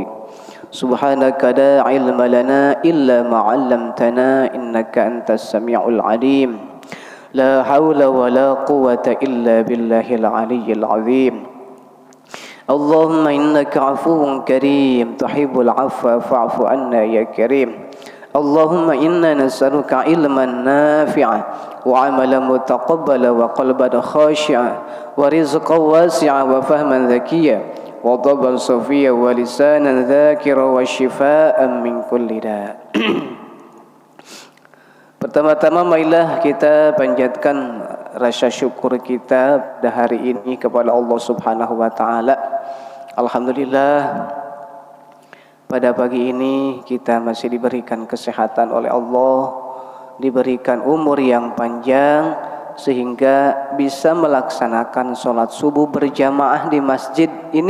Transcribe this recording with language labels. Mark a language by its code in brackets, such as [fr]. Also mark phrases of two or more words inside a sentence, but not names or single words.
[ar] سبحانك لا علم لنا إلا ما علمتنا إنك أنت السميع العليم. لا حول ولا قوة إلا بالله العلي العظيم. اللهم إنك عفو كريم تحب العفو فاعف عنا يا كريم. اللهم إنا نسألك علما نافعا وعملا متقبلا وقلبا خاشعا ورزقا واسعا وفهما ذكيا وذهنا صافيا ولسانا ذاكرا وشفاء من كل داء'. [id] Pertama-tama marilah kita panjatkan rasa syukur kita pada hari ini kepada Allah [ar] سبحانه وتعالى. [id] Alhamdulillah, pada pagi ini kita masih diberikan kesehatan oleh Allah, diberikan umur yang panjang sehingga bisa melaksanakan sholat subuh berjamaah di masjid ini.